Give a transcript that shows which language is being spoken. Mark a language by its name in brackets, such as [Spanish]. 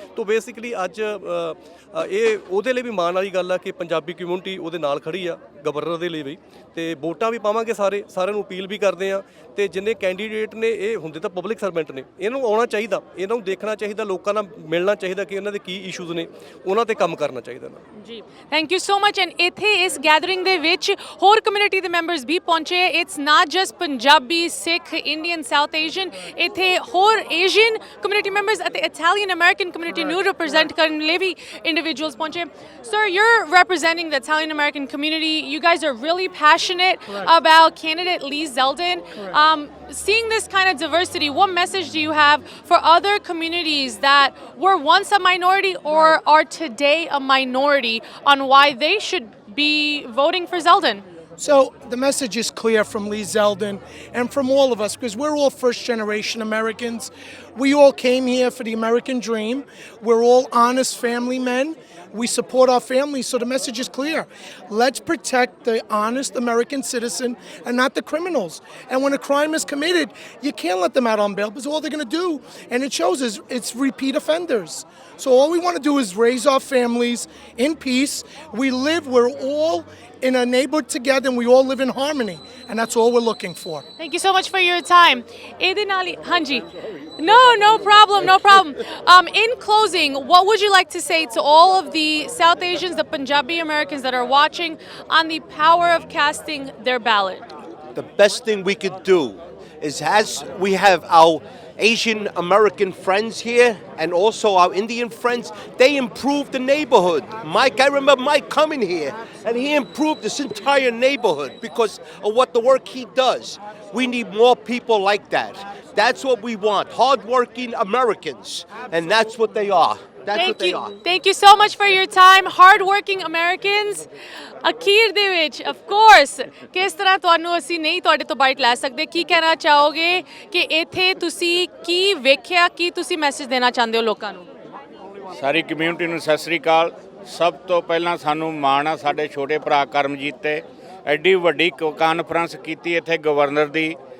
[Punjabi] ਤਾਂ ਬੇਸਿਕਲੀ ਅੱਜ ਇਹ ਉਹਦੇ ਲਈ ਵੀ ਮਾਣ ਵਾਲੀ ਗੱਲ ਆ ਕਿ ਪੰਜਾਬੀ ਕਮਿਊਨਿਟੀ ਉਹਦੇ ਨਾਲ ਖੜੀ ਆ ਗਵਰਨਰ ਦੇ ਲਈ ਵੀ ਤੇ ਵੋਟਾਂ ਵੀ ਪਾਵਾਂਗੇ ਸਾਰਿਆਂ ਨੂੰ ਅਪੀਲ ਵੀ ਕਰਦੇ ਆ ਤੇ ਜਿੰਨੇ ਕੈਂਡੀਡੇਟ ਨੇ ਇਹ ਹੁੰਦੇ ਤਾਂ ਪਬਲਿਕ ਸਰਵੈਂਟ ਨੇ ਇਹਨੂੰ ਆਉਣਾ ਚਾਹੀਦਾ, ਇਹਨਾਂ ਨੂੰ ਦੇਖਣਾ ਚਾਹੀਦਾ, ਲੋਕਾਂ ਨਾਲ ਮਿਲਣਾ ਚਾਹੀਦਾ ਕਿ ਇਹਨਾਂ ਦੇ ਕੀ ਇਸ਼ੂਜ਼ ਨੇ ਉਹਨਾਂ ਤੇ ਕੰਮ ਕਰਨਾ ਚਾਹੀਦਾ ਨਾ ਜੀ। [English] Thank you so much. [Punjabi] And ਇੱਥੇ ਇਸ ਗੈਦਰਿੰਗ ਦੇ ਵਿੱਚ ਹੋਰ ਕਮਿਊਨਿਟੀ ਦੇ ਮੈਂਬਰਸ ਵੀ ਪਹੁੰਚੇ। [English] it's not just [Punjabi] Punjabi Sikh Indian south Asian, ਇੱਥੇ ਹੋਰ ਏਸ਼ੀਅਨ ਕਮਿਊਨਿਟੀ ਮੈਂਬਰਸ ਅਤੇ ਇਟਾਲੀਅਨ ਅਮਰੀਕਨ ਕਮਿਊਨਿਟੀ ਨੂੰ ਰਿਪਰੈਜ਼ੈਂਟ ਕਰਨ ਲਈ ਵੀ ਇੰਡੀਵਿਜੂਅਲਸ ਪਹੁੰਚੇ। [English] Sir, you're representing the Italian American community. You guys are really passionate about candidate Lee Zeldin. Seeing this kind of diversity, what message do you have for other communities that were once a minority or are today a minority on why they should be voting for Zeldin? So the message is clear from Lee Zeldin and from all of us, because we're all first-generation Americans. We all came here for the American dream. We're all honest family men. We support our families, so the message is clear. Let's protect the honest American citizen and not the criminals. And when a crime is committed, you can't let them out on bail because all they're going to do, and it shows, is it's repeat offenders. So all we want to do is raise our families in peace. We're all in a neighborhood together and we all live in harmony, and that's all we're looking for. Thank you so much for your time. [Punjabi] ਇਹਦੇ ਨਾਲ ਹੀ ਹਾਂਜੀ [English] no problem. In closing, what would you like to say to all of the South Asians, the Punjabi Americans that are watching on the power of casting their ballot? The best thing we could do is, as we have our Asian American friends here and also our Indian friends, they improved the neighborhood. Mike, I remember Mike coming here and he improved this entire neighborhood because of what the work he does. We need more people like that. That's what we want, hardworking Americans, and that's what they are. Thank you so much for your time. Hard-working Americans. [Punjabi] ਅਖੀਰ ਦੇ ਵਿੱਚ of course ਕਿਸ ਤਰ੍ਹਾਂ ਤੁਹਾਨੂੰ ਅਸੀਂ ਨਹੀਂ ਤੁਹਾਡੇ ਤੋਂ ਬਾਈਟ ਲੈ ਸਕਦੇ, ਕੀ ਕਹਿਣਾ ਚਾਹੋਗੇ ਕਿ ਇੱਥੇ ਤੁਸੀਂ ਕੀ ਵੇਖਿਆ, ਕੀ ਤੁਸੀਂ ਮੈਸੇਜ ਦੇਣਾ ਚਾਹੁੰਦੇ ਹੋ ਲੋਕਾਂ ਨੂੰ? ਸਾਰੀ ਕਮਿਊਨਿਟੀ ਨੂੰ ਸਤਿ ਸ੍ਰੀ ਅਕਾਲ। ਸਭ ਤੋਂ ਪਹਿਲਾਂ ਸਾਨੂੰ ਮਾਣ ਆ ਸਾਡੇ ਛੋਟੇ ਭਰਾ ਕਰਮਜੀਤ ਤੇ ਐਡੀ ਵੱਡੀ ਕਾਨਫਰੰਸ ਕੀਤੀ ਇੱਥੇ ਗਵਰਨਰ ਦੀ।